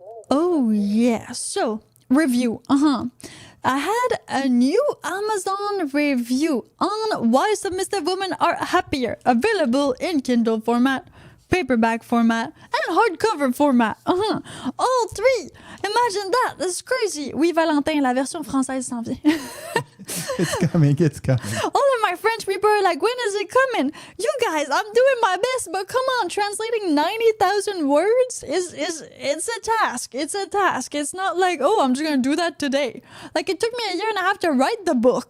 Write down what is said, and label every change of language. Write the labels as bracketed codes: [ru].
[en] Oh, yeah. So, review. I had a new Amazon review on why submissive women are happier, available in Kindle format, paperback format, and hardcover format. All three. Imagine that. That's crazy. [fr] Oui, Valentin, la version française s'en vient. [en] It's coming. All of my French people are like, when is it coming? You guys, I'm doing my best, but come on, translating 90,000 words it's a task. It's a task. It's not like, oh, I'm just going to do that today. Like, it took me a year and a half to write the book.